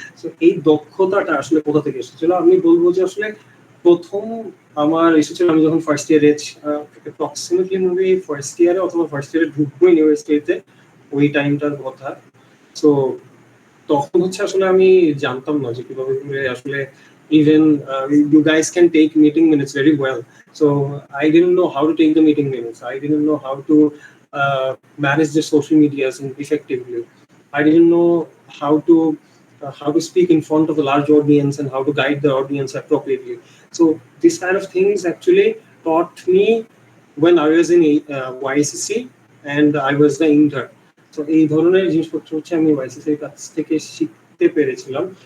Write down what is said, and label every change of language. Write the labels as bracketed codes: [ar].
[bn] So এই দক্ষতাটা আসলে কোথা থেকে এসেছিল? আমি বলবো যে আসলে প্রথম আমার এসেছিল আমি যখন ফার্স্ট ইয়ারে অ্যাপ্রক্সিমেটলি মুভি ফার্স্ট ইয়ারে অথবা ফার্স্ট ইয়ারে ঢুকবো ইউনিভার্সিটিতে, ওই টাইমটার কথা। সো তখন হচ্ছে আসলে আমি জানতাম না যে কিভাবে আসলে [en] even you guys can take meeting minutes very well. So I didn't know how to take the meeting minutes. I didn't know how to manage the social medias effectively. I didn't know how to speak in front of a large audience and how to guide the audience appropriately. So this kind of things actually taught me when I was in YCC and I was the intern. [bn] So এই ধরনের জিনিসপত্র হচ্ছে আমি YCC-র কাছ থেকে শিখতে পেরেছিলাম।